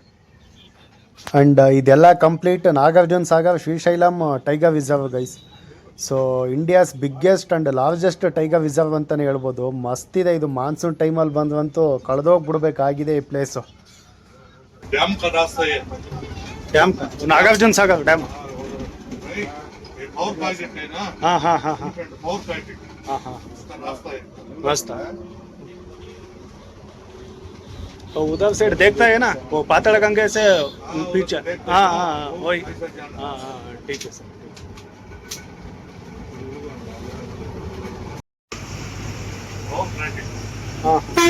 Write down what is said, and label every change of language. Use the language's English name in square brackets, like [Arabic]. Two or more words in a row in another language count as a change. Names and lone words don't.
[Kannada] ಆ್ಯಂಡ್ ಇದೆಲ್ಲ ಕಂಪ್ಲೀಟ್ ನಾಗಾರ್ಜುನ ಸಾಗರ್ ಶ್ರೀಶೈಲಂ ಟೈಗರ್ ರಿಸರ್ವ್ ಗೈಸ್. [English] so India's biggest and largest tiger reserve [Kannada] ಅಂತಲೇ ಹೇಳ್ಬೋದು. ಮಸ್ತಿದೆ ಇದು. [English] monsoon time [Kannada] ಬಂದ್ರಂತೂ ಕಳೆದೋಗ್ಬಿಡ್ಬೇಕಾಗಿದೆ ಈ ಪ್ಲೇಸು. ಡ್ಯಾಮ್ ನಾಗಾರ್ಜುನ ಸಾಗರ್ ಡ್ಯಾಮ್. [Hindi] मस्त। तो उधर से देखता है ना वो पाताल गंगे से पीछे। हाँ हाँ वही। हाँ हाँ ठीक है सर। हाँ